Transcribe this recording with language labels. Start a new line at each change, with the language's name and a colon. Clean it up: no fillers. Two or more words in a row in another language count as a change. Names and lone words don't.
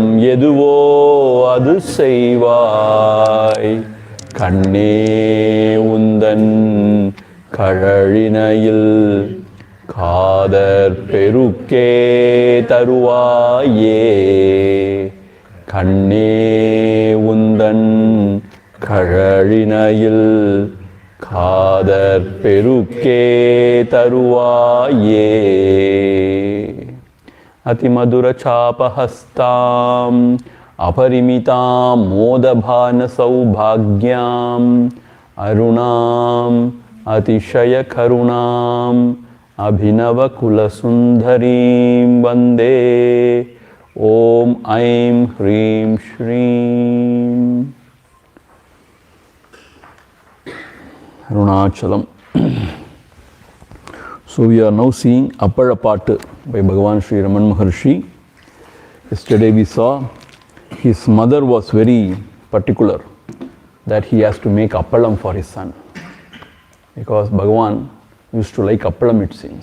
Tamil: எதுவோ அது செய்வாய் கண்ணே உந்தன் கழழினையில் காதற் பெருக்கே தருவாயே கண்ணே உந்தன் கழழினையில் காதற் பெருக்கே தருவாயே
Sanskrit: अतिमधुरचापहस्तां अपरिमितां मोदभानसौभाग्यां अरुणां अतिशयकरुणां अभिनवकुलसुन्दरीं वन्दे ॐ ऐं ह्रीं श्रीं अरुणाचलम्.
English: So we are now seeing Appalap by Bhagavan Sri Ramana Maharshi. Yesterday we saw his mother was very particular that he has to make appalam for his son, because Bhagavan used to like appalam, it seems.